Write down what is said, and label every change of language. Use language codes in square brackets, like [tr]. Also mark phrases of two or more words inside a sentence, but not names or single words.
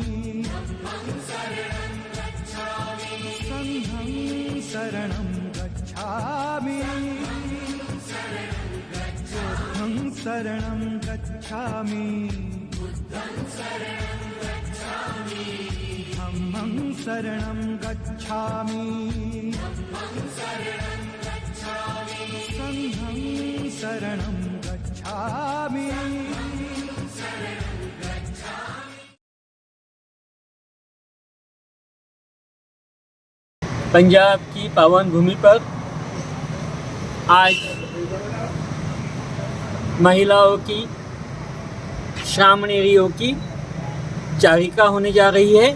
[pi] संघं शरणं गच्छामि बुद्धं शरणं गच्छामि धम्मं शरणं गच्छामि संघं शरणं गच्छामि। [hi] पंजाब की पावन भूमि पर आज महिलाओं की श्रामणेरियों की चारिका होने जा रही है।